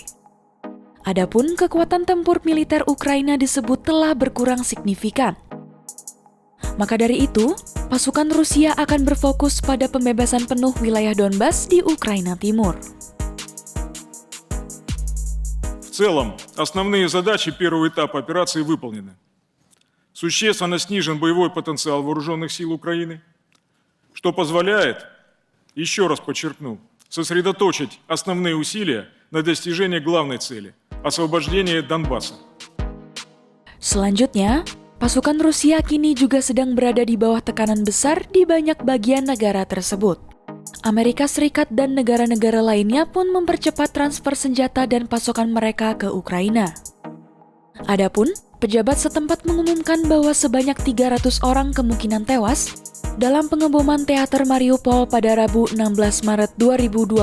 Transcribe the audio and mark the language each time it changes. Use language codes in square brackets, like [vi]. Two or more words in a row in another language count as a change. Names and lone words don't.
[id] Adapun kekuatan tempur militer Ukraina disebut telah berkurang signifikan. Maka dari itu, pasukan Rusia akan berfokus pada pembebasan penuh wilayah Donbas di Ukraina Timur. [ru] В целом, основные задачи первого этапа операции выполнены. Существенно снижен боевой потенциал вооруженных сил Украины, что позволяет, еще раз подчеркну, сосредоточить основные усилия на достижении главной цели – освобождения Донбасса. [id] Selanjutnya, pasukan Rusia kini juga sedang berada di bawah tekanan besar di banyak bagian negara tersebut. Amerika Serikat dan negara-negara lainnya pun mempercepat transfer senjata dan pasokan mereka ke Ukraina. Adapun, pejabat setempat mengumumkan bahwa sebanyak 300 orang kemungkinan tewas dalam pengeboman teater Mariupol pada Rabu 16 Maret 2022.